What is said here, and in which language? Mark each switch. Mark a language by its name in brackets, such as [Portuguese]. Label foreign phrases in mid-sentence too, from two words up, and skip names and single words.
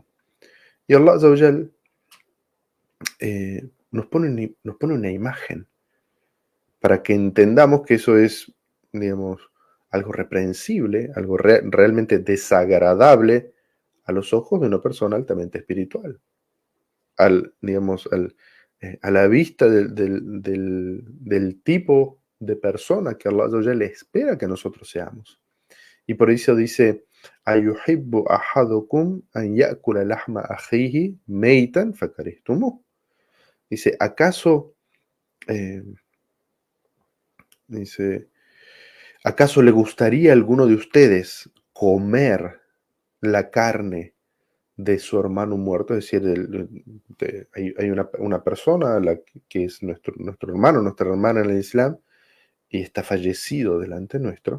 [Arabic] Y الله عز وجل, [Spanish] nos pone una imagen para que entendamos que eso es, digamos, algo reprensible, algo realmente desagradable a los ojos de una persona altamente espiritual, digamos, a la vista del tipo de persona que [Arabic] الله عز وجل [Spanish] espera que nosotros seamos. Y por eso dice, [Arabic] أيحب أحدكم أن يأكل لحم أخيه ميتا فكرهتموه. [Spanish] Dice, eh, dice, ¿acaso le gustaría a alguno de ustedes comer la carne de su hermano muerto? Es decir, hay una persona que es nuestro hermano, nuestra hermana en el Islam, y está fallecido delante nuestro.